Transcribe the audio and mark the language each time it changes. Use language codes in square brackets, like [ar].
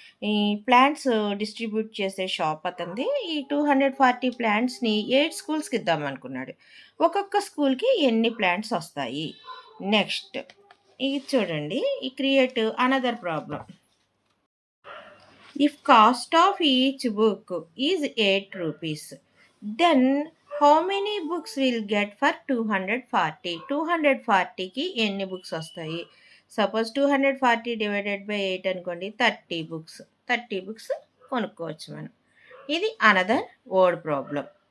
[te] ఈ plants distribute చేసే shop అతనిది. ఈ 240 ప్లాంట్స్ని 8 స్కూల్స్కి ఇద్దాం అనుకున్నాడు. ఒక్కొక్క స్కూల్కి ఎన్ని ప్లాంట్స్ వస్తాయి? నెక్స్ట్ ఇది చూడండి, ఈ create another problem. [en] If cost of each book is 8 rupees, then how many books will get for 240? [te] 240కి ఎన్ని బుక్స్ వస్తాయి? సపోజ్ 240 [en] divided by [te] 8 అనుకోండి, 30 బుక్స్. 30 బుక్స్ కొనుక్కోవచ్చు మనం. ఇది అనదర్ వర్డ్ ప్రాబ్లం.